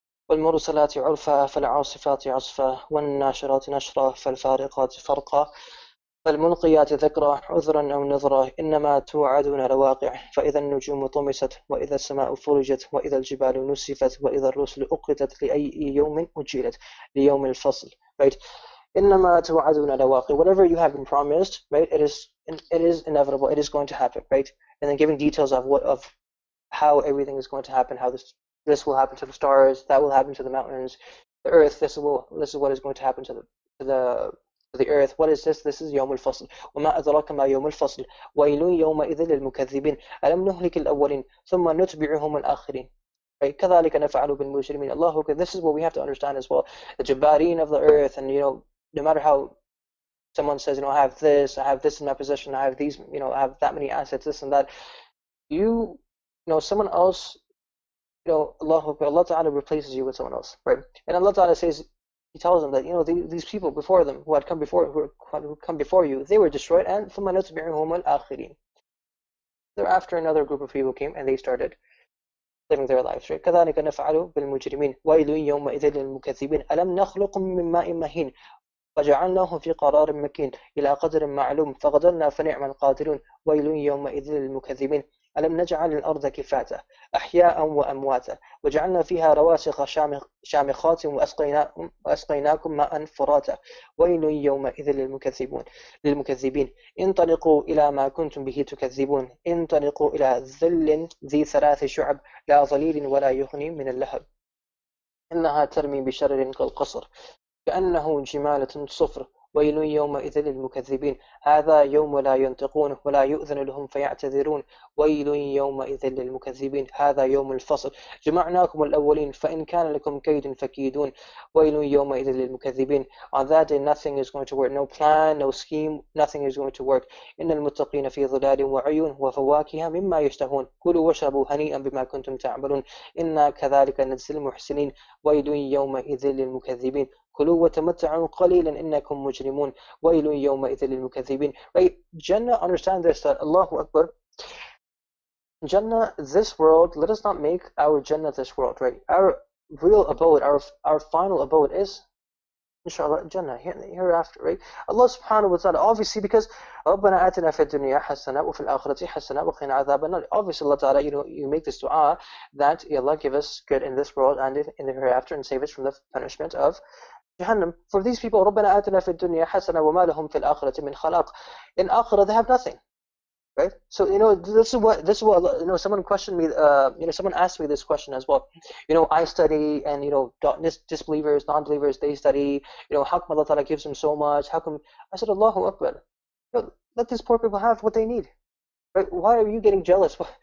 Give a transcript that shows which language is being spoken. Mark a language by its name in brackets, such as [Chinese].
[Arabic] والمرسلات عرفا فالعاصفات عصفا والناشرات نشرا فالفارقات فرقا فالملقيات ذكرا عذرا أو نذرا إنما توعدون لواقع فإذا النجوم طمست وإذا السماء فرجت وإذا الجبال نسفت وإذا الرسل أقتت لأي يوم أجلت ليوم الفصل. Right? إنما توعدون لواقع. [English] Whatever you have been promised, right? It is inevitable. It is going to happen, right? And then giving details of how everything is going to happen, how this will happen to the stars, that will happen to the mountains, the earth. This is what is going to happen to the earth. What is this? This is [Arabic] يوم الفصل. وما أدراك ما يوم الفصل ويل يومئذ للمكذبين ألم نهلك الأولين ثم نتبعهم الآخرين. Right? كذلك نفعل بالمجرمين. [English] Allah, this is what we have to understand as well. The Jabbareen of the earth, and no matter how someone says, I have this in my possession, I have these, I have that many assets, this and that. Someone else, Allah Ta'ala replaces you with someone else, right? And Allah Ta'ala says, He tells them that, these people before them who had come before you, they were destroyed, and [Arabic] ثُمَّ نُتْبِعُهُمُ الْآخِرِينَ. [English] Thereafter, another group of people came and they started living their lives, right? [Arabic] كَذَلِكَ نَفْعَلُ بِالْمُجْرِمِينَ وَيْلٌ يَوْمَئِذٍ لِلْمُكَذِّبِينَ أَلَمْ نَخْلُقكُم مِّن مَّاءٍ مَّهِينٍ فجعلناه في قرار مكين إلى قدر معلوم فقدرنا فنعم القادرون ويل يومئذ للمكذبين ألم نجعل الأرض كفاتا أحياء وأمواتا وجعلنا فيها رواسخ شامخات وأسقيناكم ماء فراتا ويل يومئذ للمكذبين انطلقوا إلى ما كنتم به تكذبون انطلقوا إلى ظل ذي ثلاث شعب لا ظليل ولا يغني من اللهب إنها ترمي بشرر كالقصر كأنه جمالة صفر ويل يومئذ للمكذبين هذا يوم لا ينطقون ولا يؤذن لهم فيعتذرون ويل يومئذ للمكذبين هذا يوم الفصل جمعناكم الأولين فإن كان لكم كيد فكيدون ويل يومئذ للمكذبين. [English] On that day nothing is going to work, no plan, no scheme, nothing is going to work. [Arabic] إن المتقين في ظلال وعيون وفواكه مما يشتهون كلوا واشربوا هنيئا بما كنتم تعملون إنا كذلك نجزي المحسنين ويل يومئذ للمكذبين كلوا وتمتعوا قليلا إنكم مجرمون ويل يومئذ للمكذبين. [English] Right? Jannah, understand this, that Allahu Akbar. Jannah, this world, let us not make our Jannah this world, right? Our real abode, our final abode is inshallah Jannah hereafter, right? Allah subhanahu wa ta'ala, obviously, because [Arabic] ربنا آتنا في الدنيا حسنة وفي الآخرة حسنة وقنا عذاب النار. [English] Obviously, Allah ta'ala, you make this dua that Allah give us good in this world and in the hereafter and save us from the punishment of Jahannam. For these people, [Arabic] ربنا آتنا في الدنيا حسنة وما لهم في الآخرة من خلاق. [English] In Akhirah, they have nothing. Right? So, this is what, someone questioned me, someone asked me this question as well. I study, and, disbelievers, non-believers, they study, how come Allah Ta'ala gives them so much? How come? I said, Allahu Akbar. Let these poor people have what they need. Right? Why are you getting jealous?